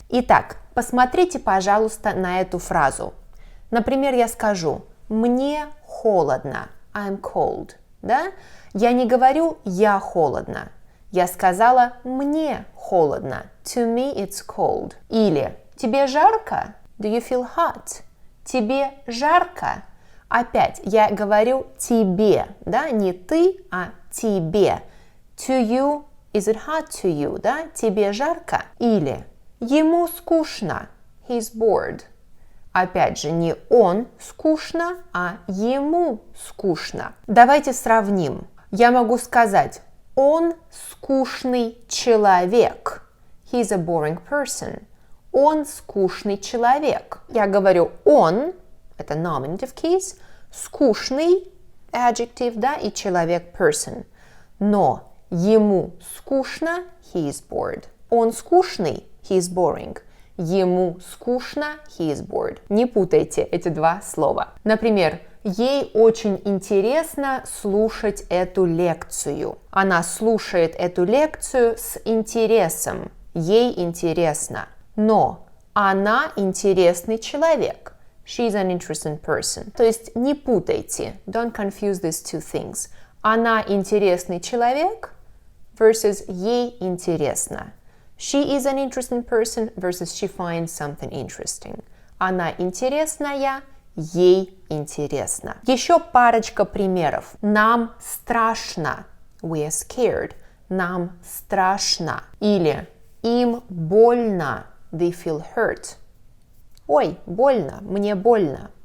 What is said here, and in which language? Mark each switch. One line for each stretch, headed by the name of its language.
Russian: Итак, посмотрите, пожалуйста, на эту фразу. Например, я скажу «мне холодно»,
English: I'm cold,
Russian: да? Я не говорю «я холодно», я сказала «мне холодно»,
English: to me it's cold.
Russian: Или «тебе жарко»,
English: do you feel hot?
Russian: Тебе жарко. Опять я говорю тебе, да, не ты, а тебе.
English: To you, is it hot to you, да?
Russian: Тебе жарко. Или ему скучно,
English: he's bored.
Russian: Опять же, не он скучно, а ему скучно. Давайте сравним. Я могу сказать, он скучный человек.
English: He's a boring person.
Russian: Он скучный человек. Я говорю он, это nominative case, скучный, adjective, да, и человек, person. Но ему скучно,
English: he is bored.
Russian: Он скучный,
English: he is boring.
Russian: Ему скучно,
English: he is bored.
Russian: Не путайте эти два слова. Например, ей очень интересно слушать эту лекцию. Она слушает эту лекцию с интересом. Ей интересно. Но она интересный человек.
English: She's an interesting person.
Russian: То есть не путайте.
English: Don't confuse these two things.
Russian: Она интересный человек versus ей интересно.
English: She is an interesting person versus she finds something interesting.
Russian: Она интересная, ей интересно. Еще парочка примеров. Нам страшно.
English: We are scared.
Russian: Нам страшно. Или им больно.
English: They feel hurt.
Russian: Ой, больно, мне больно.